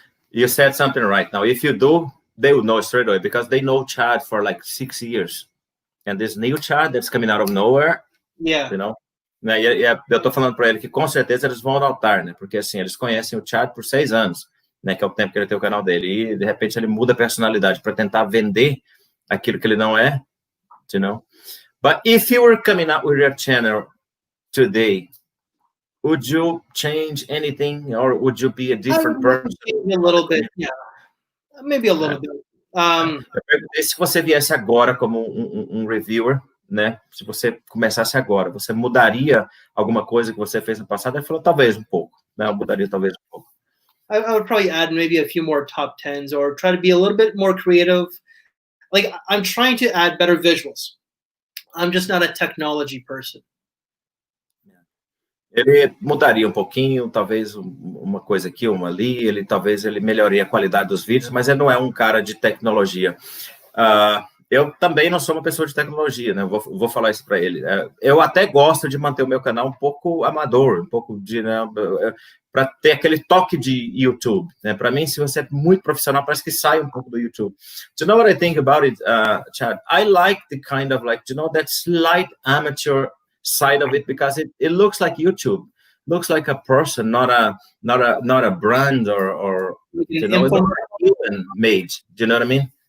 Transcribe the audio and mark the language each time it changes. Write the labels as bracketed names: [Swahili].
[English] You said something right now. If you do, they would know straight away because they know Chad for like 6 years. And this new Chad that's coming out of nowhere, yeah. you know? [Portuguese] Eu tô falando para ele que com certeza eles vão notar, né? Porque assim, eles conhecem o Chad por 6 anos, né? Que é o tempo que ele tem o canal dele. E de repente ele muda a personalidade para tentar vender aquilo que ele não é, [English] you know? But if you were coming out with your channel today, would you change anything or would you be a different person? Maybe a little bit, yeah. Maybe a little bit. [Portuguese] Eu perguntei se você viesse agora como um reviewer, né? Se você começasse agora, você mudaria alguma coisa que você fez no passado? Ele falou, talvez um pouco. Né? Eu mudaria talvez um pouco. [English] I would probably add maybe a few more top 10s or try to be a little bit more creative. Like, I'm trying to add better visuals. I'm just not a technology person. [Portuguese] Ele mudaria um pouquinho, talvez uma coisa aqui, uma ali, talvez ele melhoraria a qualidade dos vídeos, mas ele não é um cara de tecnologia. Eu também não sou uma pessoa de tecnologia, né? Vou falar isso para ele. Eu até gosto de manter o meu canal um pouco amador, um pouco de, né, para ter aquele toque de YouTube, né? Para mim, se você é muito profissional, parece que sai um pouco do YouTube. [English] Do you know what I think about it, Chad? I like the kind of like, you know, that slight amateur side of it because it looks like YouTube, looks like a person, not a brand or you know, it's not human made. Do you know what I mean?